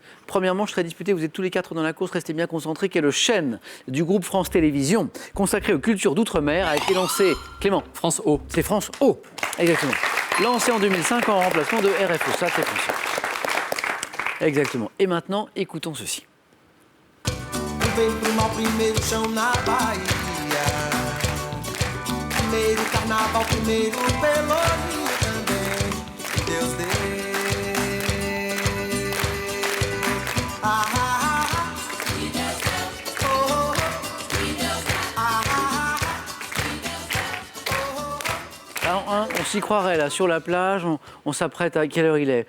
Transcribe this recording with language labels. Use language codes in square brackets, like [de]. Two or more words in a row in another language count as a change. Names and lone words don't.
[fr] Premièrement, je serai disputé, vous êtes tous les 4 dans la course, restez bien concentrés, quelle chaîne du groupe France Télévisions, consacrée aux cultures d'outre-mer, a été lancée, Clément? France O. C'est France O, exactement. Lancée en 2005 en remplacement de RFO, ça c'est français. Exactement. Et maintenant, écoutons ceci. [pt] Veio pro mal primeiro chão na Bahia. Primeiro carnaval, primeiro pelourinho também. Que Deus dê. Ah, ah, ah. Oh, oh, oh. Ah, ah, ah. [fr] Alors, on s'y croirait là, sur la plage, on s'apprête à... Quelle heure il est?